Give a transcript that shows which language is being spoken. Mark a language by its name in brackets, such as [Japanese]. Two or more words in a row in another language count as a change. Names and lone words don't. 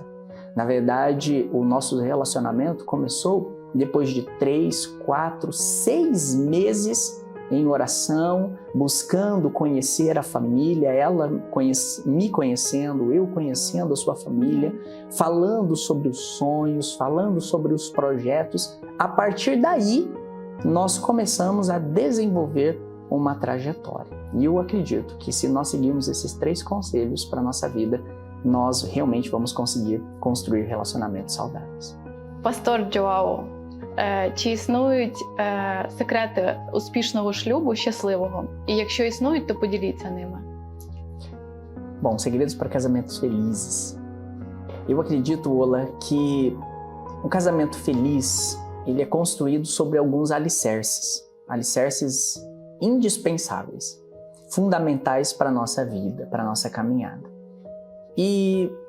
[Portuguese] Na verdade, o nosso relacionamento começou depois de 3, 4, 6 meses em oração, buscando conhecer a família, ela me conhecendo, eu conhecendo a sua família, falando sobre os sonhos, falando sobre os projetos. A partir daí, nós começamos a desenvolver uma trajetória. E eu acredito que se nós seguirmos esses 3 conselhos para a nossa vida, nós realmente vamos conseguir construir relacionamentos saudáveis. [Ukrainian] Пастор Джоао, чи існують секрети успішного шлюбу, щасливого? І якщо існують, то поділіться ними. [Portuguese] Bom, segredos para casamentos felizes. Eu acredito, Ola, que um casamento feliz, ele é construído sobre alguns alicerces indispensáveis, fundamentais para a nossa vida, para a nossa caminhada.